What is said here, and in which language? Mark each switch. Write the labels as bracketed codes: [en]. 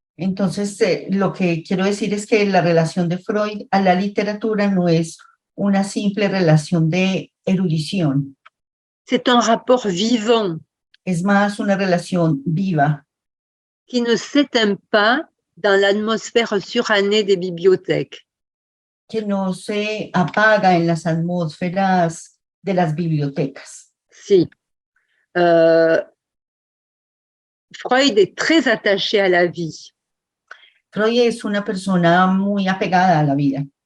[es] Entonces, lo que quiero decir es que la relación de Freud a la literatura no es una simple relación de erudición. [fr] C'est un rapport vivant. [es] Es más una relación viva. [fr] Qui ne s'éteint pas dans l'atmosphère surannée des bibliothèques. [es] Que no se apaga en las atmósferas de las bibliotecas. Si. [fr] Freud est très attaché à la vie. [es] Freud es una persona muy apegada a la vida.